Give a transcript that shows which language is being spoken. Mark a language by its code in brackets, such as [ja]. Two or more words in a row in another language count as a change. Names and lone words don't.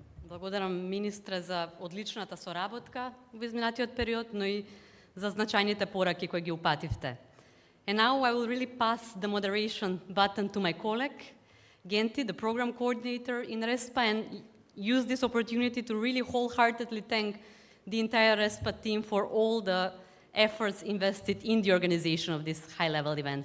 [mk] Благодарам министре за одличната соработка во изминатиот период, но и за значајните пораки кои ги упативте. [en] And now I will really pass the moderation button to my colleague, Genti, the program coordinator in RESPA, and use this opportunity to really wholeheartedly thank the entire RESPA team for all the efforts invested in the organization of these high-level events.